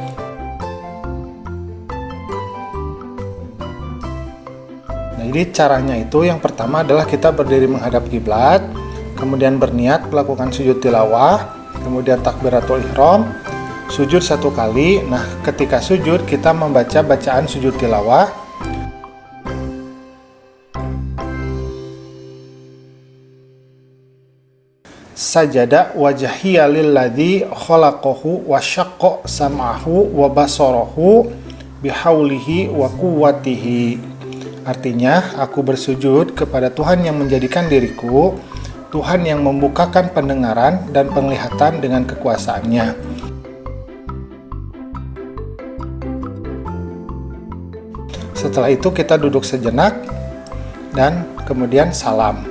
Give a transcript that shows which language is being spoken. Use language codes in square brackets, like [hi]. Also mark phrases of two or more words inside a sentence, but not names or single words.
[id] Nah, jadi caranya itu yang pertama adalah kita berdiri menghadap kiblat, kemudian berniat melakukan sujud tilawah, kemudian takbiratul ihram, sujud 1 kali. Nah, ketika sujud kita membaca bacaan sujud tilawah. [ar] سجد وجهي للذي خلقه وشق سمعه وبصره بحوله وقوته. [id] Artinya, aku bersujud kepada Tuhan yang menjadikan diriku, Tuhan yang membukakan pendengaran dan penglihatan dengan kekuasaannya. Setelah itu kita duduk sejenak dan kemudian salam.